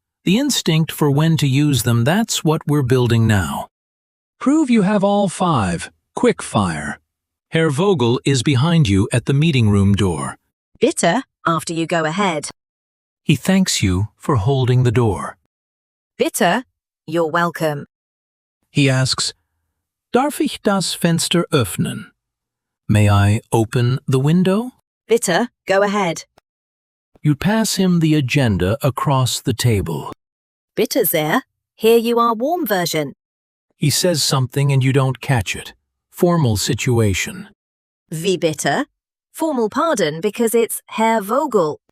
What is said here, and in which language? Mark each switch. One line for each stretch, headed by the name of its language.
English: The instinct for when to use them, that's what we're building now. Prove you have all 5. Quick fire. Herr Vogel is behind you at the meeting room door. Bitte, after you go ahead. He thanks you for holding the door. Bitte, you're welcome.
German: He asks, Darf ich das Fenster öffnen?
English: May I open the window? Bitte, go ahead. You pass him the agenda across the table. Bitte sehr, here you are warm version. He says something and you don't catch it. Formal situation.
German: Wie bitte?
English: Formal pardon because it's Herr Vogel.